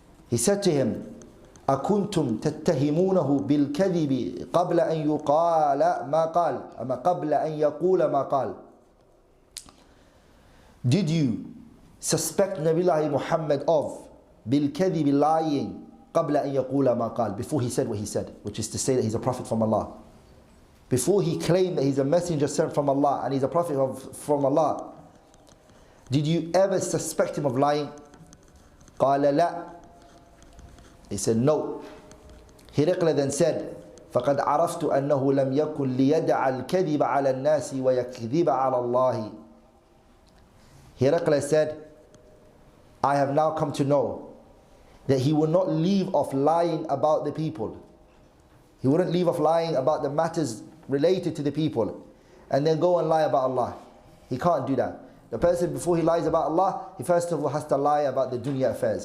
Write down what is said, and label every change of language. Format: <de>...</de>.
<en>He said to him,</en> <ar>أكنتم تتهمونه بالكذب قبل أن يقال ما قال أما قبل أن يقول ما قال.</ar> <en>Did you suspect Nabiullah Muhammad of</en> <ar>بالكذب,</ar> <en>lying,</en> <ar>قبل أن يقول ما قال,</ar> <en>before he said what he said, which is to say that he's a prophet from Allah? Before he claimed that he's a messenger sent from Allah and he's a prophet from Allah, did you ever suspect him of lying?</en> <ar>قال لا.</ar> <en>He said no. Hiraqla then said,</en> <ar>فقد عرفت أنه لم يكن ليدع الكذب على الناس ويكذب على الله.</ar> <en>Hiraqla said, I have now come to know that he will not leave off lying about the people. He wouldn't leave off lying about the matters related to the people and then go and lie about Allah. He can't do that. The person, before he lies about Allah, he first of all has to lie about the dunya affairs.</en>